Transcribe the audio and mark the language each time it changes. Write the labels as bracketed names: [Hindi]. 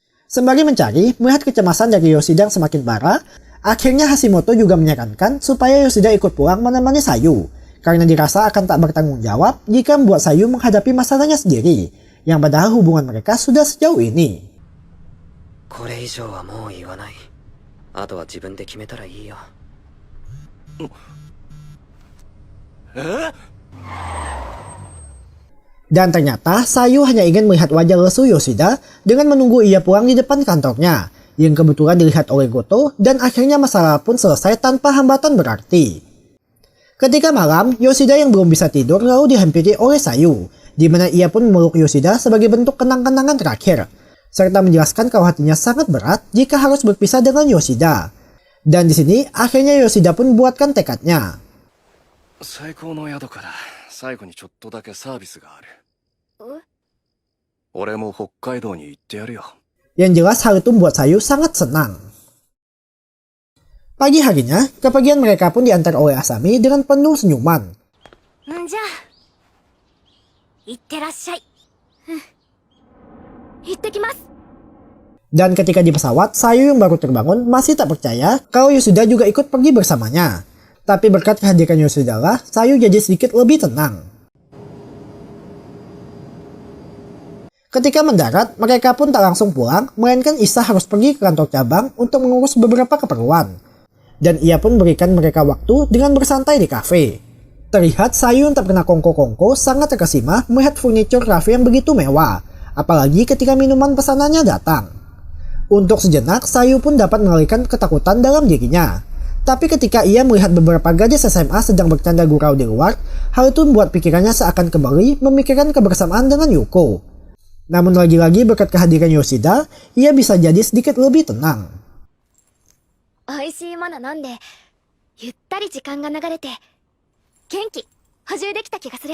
[Indonesian] Sembari mencari, melihat kecemasan dari Yoshida yang semakin parah, akhirnya Hashimoto juga menyarankan supaya Yoshida ikut pulang menemani Sayu, karena dirasa akan tak bertanggung jawab jika membuat Sayu menghadapi masalahnya sendiri, yang padahal hubungan mereka sudah sejauh ini. [Japanese] これ以上はもう言わない。あとは自分で決めたらいいよ。 [Indonesian] Dan ternyata Sayu hanya ingin melihat wajah lesu Yoshida dengan menunggu ia pulang di depan kantornya, yang kebetulan dilihat oleh Goto, dan akhirnya masalah pun selesai tanpa hambatan berarti. Ketika malam, Yoshida yang belum bisa tidur lalu dihampiri oleh Sayu, di mana ia pun memeluk Yoshida sebagai bentuk kenang-kenangan terakhir, serta menjelaskan kalau hatinya sangat berat jika harus berpisah dengan Yoshida. Dan di sini akhirnya Yoshida pun buatkan tekadnya. [Japanese] 最高の宿から最後にちょっとだけサービスがある。俺も北海道に行ってやるよ。 [Indonesian] Yang jelas hal itu membuat Sayu sangat senang. Pagi harinya, kepergian mereka pun diantar oleh Asami dengan penuh senyuman. [Japanese] んじゃいってらっしゃい。行ってきます。 [Indonesian] Dan ketika di pesawat, Sayu yang baru terbangun masih tak percaya kalau Yoshida juga ikut pergi bersamanya. Tapi berkat kehadiran Yoshida lah, Sayu jadi sedikit lebih tenang. Ketika mendarat, mereka pun tak langsung pulang, melainkan Isa harus pergi ke kantor cabang untuk mengurus beberapa keperluan. Dan ia pun berikan mereka waktu dengan bersantai di kafe. Terlihat Sayu yang tak pernah kongko-kongko sangat terkesima melihat furniture kafe yang begitu mewah, apalagi ketika minuman pesanannya datang. Untuk sejenak, Sayu pun dapat mengalihkan ketakutan dalam dirinya. Tapi ketika ia melihat beberapa gadis SMA sedang bercanda gurau di luar, hal itu membuat pikirannya seakan kembali memikirkan kebersamaan dengan Yuko. Namun lagi-lagi berkat kehadiran Yoshida, ia bisa jadi sedikit lebih tenang. [Japanese] 美味しいもの飲んでゆったり時間が流れて元気補充できた気がする。